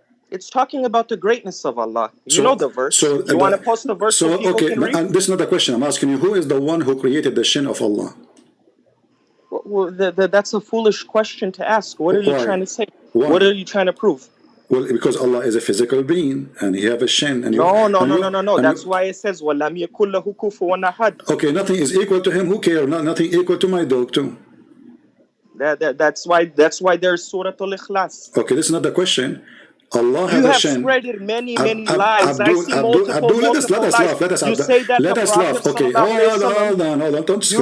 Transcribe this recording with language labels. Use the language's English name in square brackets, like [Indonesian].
[English] It's talking about the greatness of Allah. You know the verse. You want to post the verse so people can read? This is not a question. I'm asking you, who is the one who created the shin of Allah? Well, that's a foolish question to ask. What are you trying to say? Why? What are you trying to prove? Well, because Allah is a physical being and He have a shin. And No. That's why it says [Arabic] وَلَمْ يَكُنْ لَهُ كُفُوًا أَحَدٌ. [English] Okay, nothing is equal to Him. Who cares? Nothing equal to my dog too. That's why there's Surah Al-Ikhlas. Okay, this is not the question. Allah has a shin. You have spread many lies. Abdul, let us laugh. You say that let us laugh. Okay, hold on. Don't scream.